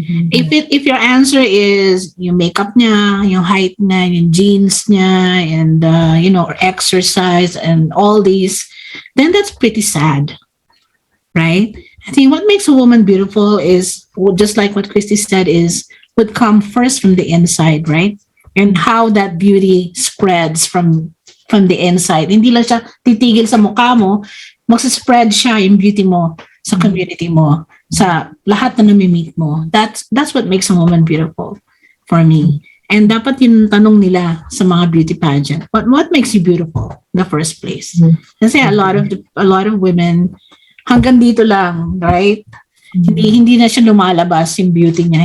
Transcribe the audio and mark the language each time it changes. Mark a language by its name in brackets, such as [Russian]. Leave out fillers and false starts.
[English] If your answer is [Filipino] yung makeup niya, yung height niya, yung jeans niya, [English] and or exercise and all these, then that's pretty sad, right? I think what makes a woman beautiful is, just like what Christy said, would come first from the inside, right? And how that beauty spreads from the inside. [Filipino] Hindi lang siya titigil sa mukha mo, magsaspread siya yung beauty mo sa community mo, sa lahat na nami-meet mo. [English] That's what makes a woman beautiful for me. And [Filipino] dapat yung tanong nila sa mga [English] beauty pageant, what makes you beautiful in the first place? Kasi a lot of women, [Filipino] hanggang dito lang, [English] right? [Filipino] Hindi na siya lumalabas yung beauty niya.